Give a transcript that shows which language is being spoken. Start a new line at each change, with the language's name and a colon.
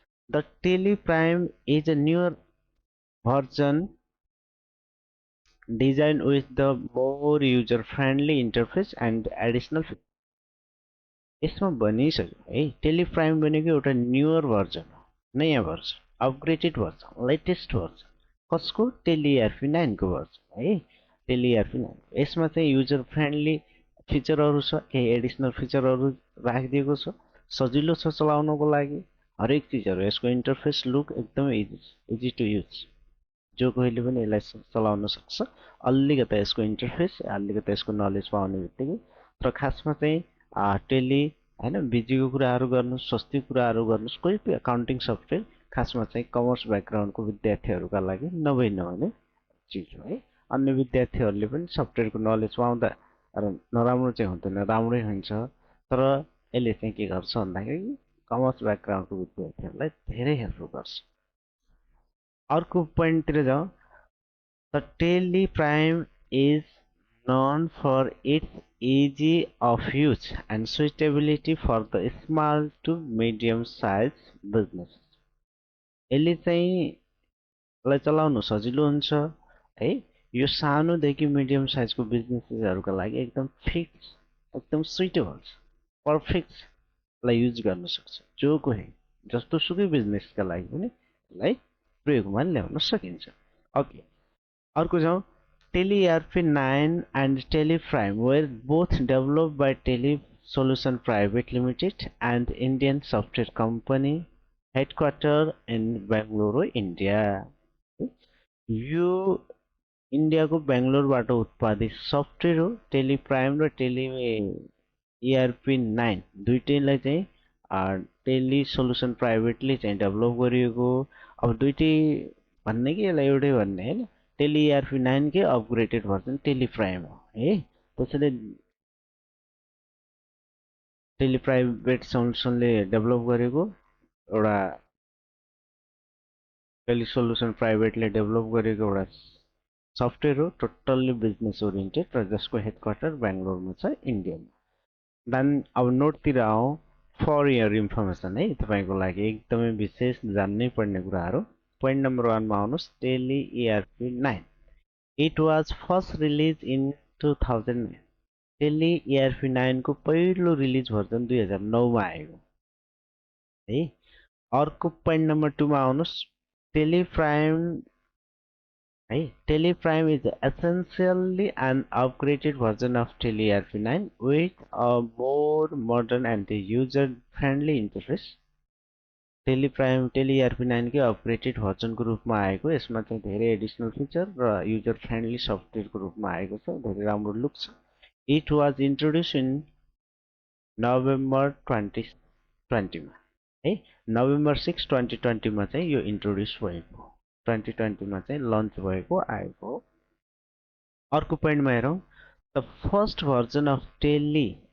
English: The Tally Prime is a newer version design with the more user friendly interface and additional.
Nepali: यसमा भनिसक्यो है, Tally Prime भनेको एउटा newer version हो, नयाँ version, upgraded version, latest version. कसको? Tele ERP 9 को version है, tele ERP 9। यसमा चाहिँ युजर फ्रेन्डली फिचरहरू छ, केही एडिसनल फिचरहरू राखिदिएको छ, सजिलो छ चलाउनको लागि, हरेक चिजहरू। यसको इन्टरफेस लुक एकदमै
English: easy to use,
Nepali: जो कोहीले पनि यसलाई चलाउन सक्छ। अलिकता यसको इन्टरफेस, अलिकता यसको नलेज पाउने बित्तिकै। तर खासमा चाहिँ टेली होइन, बिजीको कुराहरू गर्नुहोस्, सस्ती कुराहरू गर्नुहोस्, कोही पनि अकाउन्टिङ सफ्टवेयर खासमा चाहिँ कमर्स ब्याकग्राउन्डको विद्यार्थीहरूका लागि नभने चिज हो है। अन्य विद्यार्थीहरूले पनि सफ्टवेयरको नलेज पाउँदा नराम्रो चाहिँ हुँदैन, राम्रै हुन्छ। तर यसले चाहिँ के गर्छ भन्दाखेरि कमर्स ब्याकग्राउन्डको विद्यार्थीहरूलाई धेरै हेल्प गर्छ। अर्को पोइन्टतिर जाउँ।
English: The Tally Prime is known for its easy of use and suitability for the small to medium size business।
Nepali: यसले चाहिँ यसलाई चलाउनु सजिलो हुन्छ है, यो सानोदेखि मिडियम साइजको बिजनेसहरूको लागि एकदम फिक्स, एकदम सुइटेबल छ, पर्फेक्टलाई युज गर्न सक्छ। जो कोही जस्तो सुकै बिजनेसका लागि पनि यसलाई प्रयोगमा ल्याउन सकिन्छ। ओके, अर्को जाउँ।
English: Tele ERP 9 and Tele Prime were both developed by Tele Solution Private Limited and Indian software company headquartered in Bangalore, India।
Nepali: यो इन्डियाको बेङ्गलोरबाट उत्पादित सफ्टवेयर हो। टेली प्राइम र टेली इआरपी 9 दुईटैलाई चाहिँ टेली सोल्युसन प्राइभेटले चाहिँ डेभलप गरिएको। अब दुईटै भन्ने कि यसलाई एउटै भन्ने होइन, टेली इआरपी 9 कै अपग्रेडेड भर्जन टेली प्राइम हो है। त्यसैले टेली प्राइभेट सोल्युसनले डेभलप गरेको एउटा, टेली सोल्युसन प्राइभेटले डेभलप गरेको एउटा सफ्टवेयर हो, टोटल्ली बिजनेस ओरिएन्टेड र जसको हेडक्वार्टर बेङ्गलोरमा छ, इन्डियामा। देन अब नोटतिर आउँ।
English: for your information
Nepali: है, तपाईँको लागि एकदमै विशेष जान्नै पर्ने कुराहरू। पोइन्ट नम्बर 1 मा आउनुहोस्।
English: Tally ERP 9 it was first release in 2009।
Nepali: Tele ERP 9 को पहिलो रिलिज भर्जन 2009 मा आएको है। अर्को पोइन्ट नम्बर 2 मा आउनुहोस्।
English: Tally Prime है, Tally Prime is essentially an upgraded version of Tele ERP 9 with a more modern and user friendly interface।
Nepali: Tally Prime tele ERP 9 कै अपग्रेडेड भर्जनको रूपमा आएको। यसमा चाहिँ धेरै एडिसनल फिचर र युजर फ्रेन्डली सफ्टवेयरको रूपमा आएको छ, धेरै राम्रो लुक छ।
English: it was introduce in November 2020
Nepali: मा है, नोभेम्बर 6, 2020 मा चाहिँ यो इन्ट्रोड्युस भएको, 2020 मा चाहिँ लन्च भएको आएको हो। अर्को पोइन्टमा हेरौँ।
English: the first version of Tally